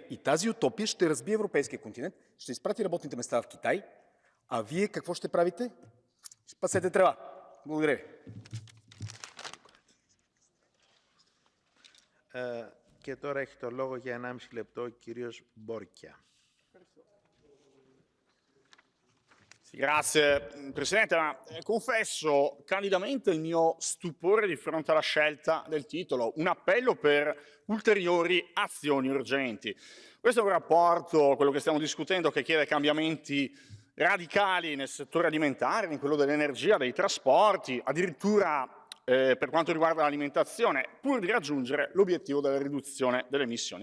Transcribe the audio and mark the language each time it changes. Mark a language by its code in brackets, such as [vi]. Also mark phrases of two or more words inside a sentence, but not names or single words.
[bg] И тази утопия ще разбие европейския континент, ще изпрати работните места в Китай, а вие какво ще правите? Ще пасете трева. Благодаря ви. [el] Και τώρα έχει το λόγο για 1,5 λεπτό ο κύριος Μπόρκια. [it] Grazie Presidente, ma confesso candidamente il mio stupore di fronte alla scelta del titolo, un appello per ulteriori azioni urgenti. Questo è un rapporto, quello che stiamo discutendo, che chiede cambiamenti radicali nel settore alimentare, in quello dell'energia, dei trasporti, addirittura per quanto riguarda l'alimentazione, pur di raggiungere l'obiettivo della riduzione delle emissioni.